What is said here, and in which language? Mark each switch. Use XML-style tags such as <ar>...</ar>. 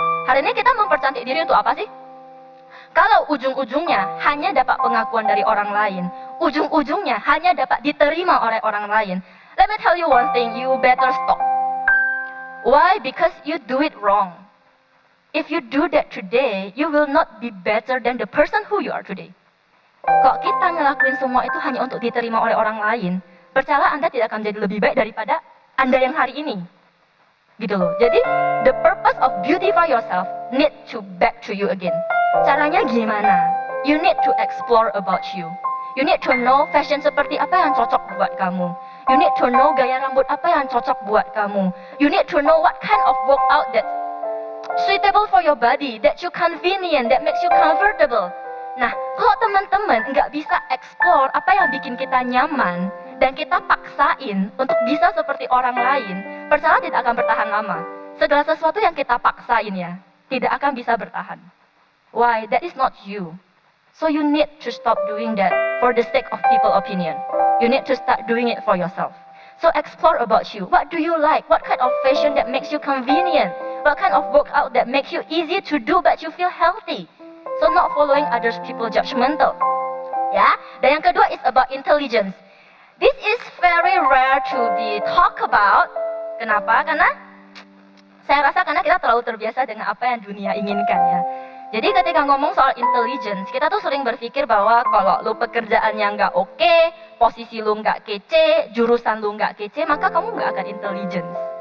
<id>Hari ini kita mempercantik diri untuk apa sih? Kalau ujung-ujungnya hanya dapat pengakuan dari orang lain, ujung-ujungnya hanya dapat diterima oleh orang lain,</id> <en>let me tell you one thing, you better stop. Why? Because you do it wrong. If you do that today, you will not be better than the person who you are today.</en> <id>Kalau kita ngelakuin semua itu hanya untuk diterima oleh orang lain, percayalah Anda tidak akan jadi lebih baik daripada Anda yang hari ini. Gitu loh.</id> <en>Jadi, the purpose of beautify yourself need to back to you again.</en> <id>Caranya gimana?</id> <en>You need to explore about you. You need to know fashion</en> <id>seperti apa yang cocok buat kamu.</id> <en>You need to know</en> <id>gaya rambut apa yang cocok buat kamu.</id> <en>You need to know what kind of workout that's suitable for your body, that you convenient, that makes you comfortable.</en> <id>Nah, kalau teman-teman nggak bisa explore apa yang bikin kita nyaman, dan kita paksain untuk bisa seperti orang lain, percaya tidak akan bertahan lama. Segala sesuatu yang kita paksain ya, tidak akan bisa bertahan.</id> <en>Why? That is not you. So you need to stop doing that for the sake of people opinion. You need to start doing it for yourself. So explore about you. What do you like? What kind of fashion that makes you convenient? What kind of workout that makes you easy to do but you feel healthy? So not following others people judgmental.</en> <id>Ya. Dan yang kedua</id> <en>is about intelligence. This is very rare to be talk about.</en> <id>Kenapa? Karena saya rasa karena kita terlalu terbiasa dengan apa yang dunia inginkan ya. Jadi ketika ngomong soal intelligence, kita tuh sering berpikir bahwa kalau lu pekerjaannya nggak oke, posisi lu nggak kece, jurusan lu nggak kece, maka kamu nggak akan intelligence.</id>